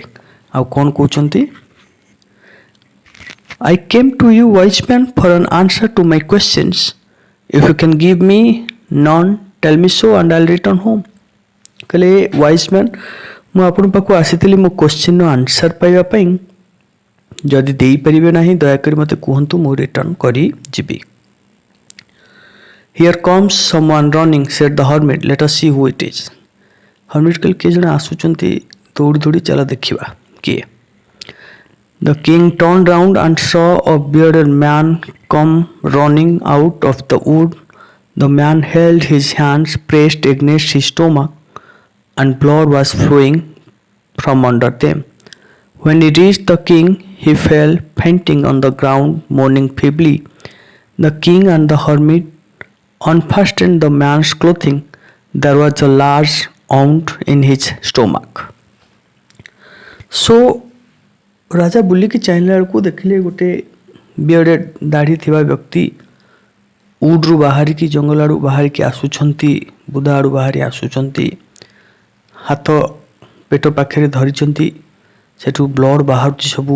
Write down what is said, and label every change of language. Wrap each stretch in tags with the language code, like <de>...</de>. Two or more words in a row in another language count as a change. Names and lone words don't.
<or>ଆଉ କ'ଣ କହୁଛନ୍ତି,</or> <en>I came to you, wise man, for an answer to my questions. If you can give me none, tell me so and I'll return home.</en> <or>କହିଲେ</or> <en>wise man,</en> <or>ମୁଁ ଆପଣଙ୍କ ପାଖକୁ ଆସିଥିଲି ମୋ କ୍ୱେଶ୍ଚିନ୍ର ଆନ୍ସର୍ ପାଇବା ପାଇଁ. ଯଦି ଦେଇପାରିବେ ନାହିଁ ଦୟାକରି ମୋତେ କୁହନ୍ତୁ, ମୁଁ ରିଟର୍ଣ୍ଣ କରିଯିବି.</or> <en>Here comes someone running, said the hermit. Let us see who it is.</en> <or>ହର୍ମିଟ୍ କହିଲେ କିଏ ଜଣେ ଆସୁଛନ୍ତି, ଦୌଡ଼ି ଦୌଡ଼ି ଚାଲ ଦେଖିବା କିଏ.</or> <en>The king turned round and saw a bearded man come running out of the wood. The man held his hands pressed against his stomach, and blood was flowing from under them. When he reached the king, he fell fainting on the ground, moaning feebly. The king and the hermit unfastened the man's clothing. There was a large wound in his stomach.</en> <or>So ରାଜା ବୁଲିକି ଚାହିଁଲା ବେଳକୁ ଦେଖିଲେ ଗୋଟେ ବିୟର୍ଡେଡ୍ ଦାଢ଼ି ଥିବା ବ୍ୟକ୍ତି ଉଡ଼୍ରୁ ବାହାରିକି, ଜଙ୍ଗଲ ଆଡ଼ୁ ବାହାରିକି ଆସୁଛନ୍ତି, ବୁଦା ଆଡ଼ୁ ବାହାରି ଆସୁଛନ୍ତି. ହାତ ପେଟ ପାଖରେ ଧରିଛନ୍ତି, ସେଠୁ ବ୍ଲଡ଼ ବାହାରୁଛି ସବୁ.</or>